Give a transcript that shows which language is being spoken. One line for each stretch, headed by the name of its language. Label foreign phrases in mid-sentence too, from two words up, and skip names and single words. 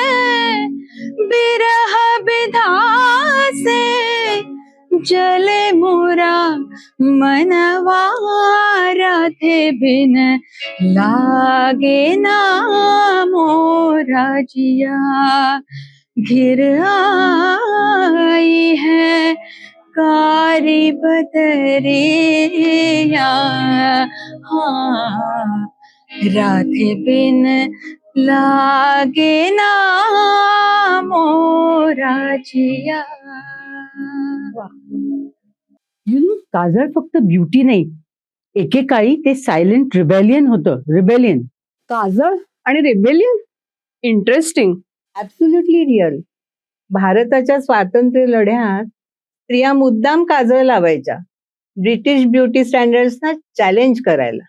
Hindi: बिरह बिधा से जले मोरा मनवा, राधे बिन लागे ना मोरा जिया, घिर आई है कारी बदरिया, हाँ राधे बिन लागे ना मोराचिया.
Marathi: काजळ फक्त ब्युटी नाही, एकेकाळी ते
English: silent rebellion
Marathi: होतं. रिबेलियन. काजळ आणि रेबेलियन, इंटरेस्टिंग.
English: absolutely real.
Marathi: भारताच्या स्वातंत्र्य लढ्यात स्त्रिया मुद्दाम काजळ लावायच्या,
English: British beauty standardsना challenge
Marathi: करायला.